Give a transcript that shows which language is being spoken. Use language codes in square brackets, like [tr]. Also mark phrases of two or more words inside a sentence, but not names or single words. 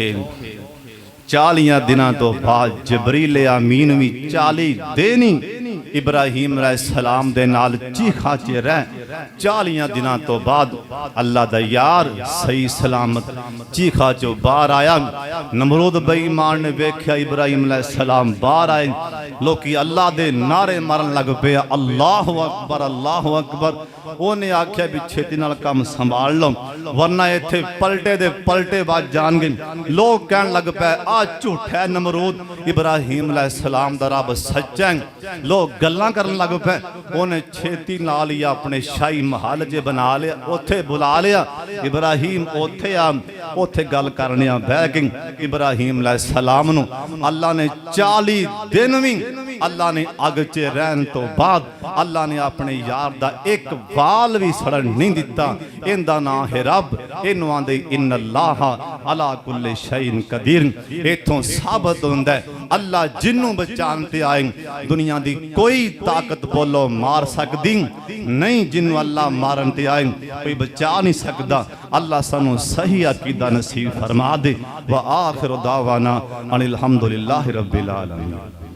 [pa] 40 دنوں تو بعد جبریل امین بھی 40 دن ہی ابراہیم علیہ السلام دے نال چیکھا چ رہ. 40 دنوں تو بعد اللہ دا یار صحیح سلامت چیکھا چو باہر آیا. نمرود بے ایمان نے ویکھیا ابراہیم علیہ السلام باہر آئے، لوکی اللہ دے نعرے مارن لگ پے [ar] الله أكبر الله أكبر. [pa] اونہاں آکھیا بھی چھیتی نال کام سنبھال لو ورنہ ایتھے پلٹے دے پلٹے باج جانگے. لوگ کہن لگ پے آ جھوٹا نمرود، ابراہیم علیہ السلام دا رب سچا ہے. لوگ گلاں کرن لگ پے. اونہاں چھیتی نال ہی اپنے شاہی محل جے بنا لیا، اوتھے بلا لیا ابراہیم اوتھے آ اوتھے گل کرنے بہہ کے ابراہیم علیہ السلام نوں اللہ نے 40 دن بھی اللہ نے اگ چ رہن تو بعد اللہ نے اپنے یار دا ایک وال بھی سڑن نہیں دتا. اینہدا نام ہے رب۔ اینوں آندے [ar] إن الله على كل شيء قدير. [pa] ایتھوں ثابت ہوندا ہے اللہ جنہوں بچانے تے آئے دنیا دی کوئی طاقت بولو مار سکدی نہیں. جنہوں اللہ مارن تے آئے کوئی بچا نہیں سکدا. اللہ سانوں صحیح عقیدہ نصیب فرما دے. [ar] وآخر دعوانا أن الحمد لله رب العالمين.